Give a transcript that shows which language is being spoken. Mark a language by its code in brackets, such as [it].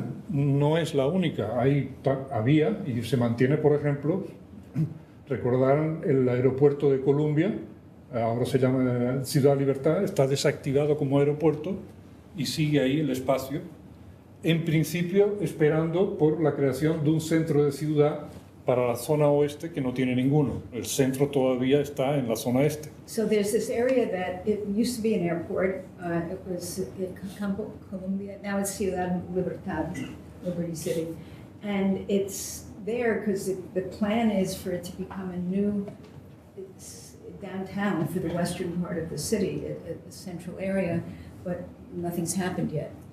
[es] No es la única. Había y se mantiene, por ejemplo, recordarán el aeropuerto de Columbia, ahora se llama Ciudad Libertad, está desactivado como aeropuerto y sigue ahí el espacio, en principio esperando por la creación de un centro de ciudad para la zona oeste que no tiene ninguno. El centro todavía está en la zona este. [en] So there's this area that it used to be an airport. It was Campo Colombia. Now it's Ciudad Libertad, Liberty City, and it's there because the plan is for it to become a new downtown for the western part of the city, a central area, but nothing's happened yet.